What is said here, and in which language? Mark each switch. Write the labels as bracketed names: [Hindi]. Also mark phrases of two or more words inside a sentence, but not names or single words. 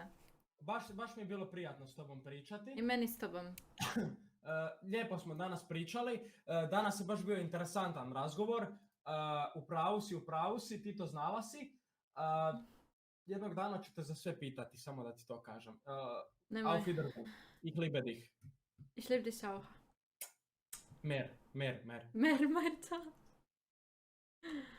[Croatian] Baš mi je bilo prijatno s tobom pričati. I meni s tobom. Lijepo smo danas pričali, danas je baš bio interesantan razgovor, u pravu si, ti to znala si. Jednog dana ću te za sve pitati, samo da ti to kažem. Nemoj. [German] Auf Wiedersehen. Ich liebe dich. Ich liebe dich auch. Mer. Mer, ciao.